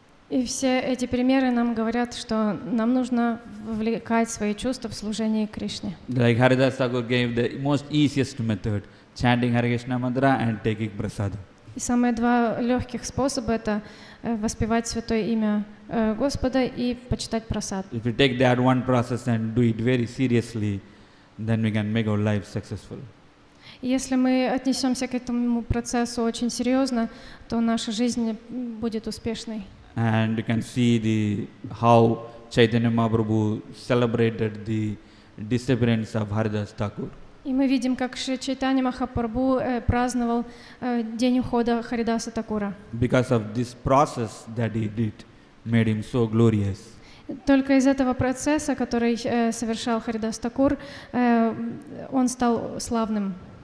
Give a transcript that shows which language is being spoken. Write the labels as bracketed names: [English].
[Russian] И все эти примеры нам говорят, что нам нужно вовлекать свои чувства в служение Кришне. [English] Like Haridas Thakur gave the most easiest method, chanting Hare Krishna mantra and taking prasada. [Russian] И самые два легких способа — это воспевать святое имя Господа и почитать прасад. [English] If we take that one process and do it very seriously, then we can make our life successful. [Russian] И если мы отнесемся к этому процессу очень серьезно, то наша жизнь будет успешной. [English] And you can see how Chaitanya Mahaprabhu celebrated the disappearance of Haridas Thakur. [Russian] И мы видим, как Шри Чайтанья Махапрабху праздновал день ухода Харидаса Такура. [English] Because of this process that he did, made him so glorious. [Russian] Только из этого процесса, который совершал Харидас Такур, он стал славным.